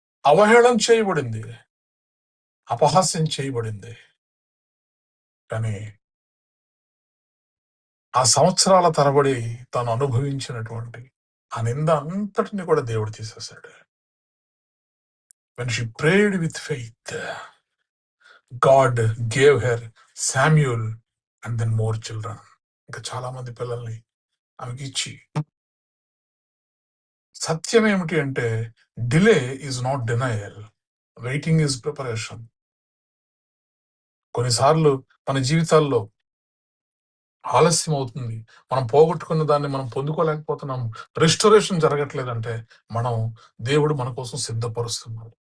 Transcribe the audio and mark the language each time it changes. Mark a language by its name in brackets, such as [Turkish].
[Telugu] అవహేళన చేయబడింది, అపహాస్యం చేయబడింది. కానీ ఆ సంవత్సరాల తరబడి తాను అనుభవించినటువంటి ఆ నింద అంతటిని కూడా దేవుడు తీసేశాడు. [English] When she prayed with faith, God gave her Samuel and then more children. [Telugu] ఇంకా చాలా మంది పిల్లల్ని ఆమెకి ఇచ్చి, సత్యం ఏమిటి అంటే [English] Delay is not denial, waiting is preparation. [Telugu] కొన్నిసార్లు మన జీవితాల్లో ఆలస్యం అవుతుంది, మనం పోగొట్టుకున్న దాన్ని మనం పొందుకోలేకపోతున్నాము, రెస్టోరేషన్ జరగట్లేదంటే దేవుడు మన కోసం సిద్ధపరుస్తున్నాడు.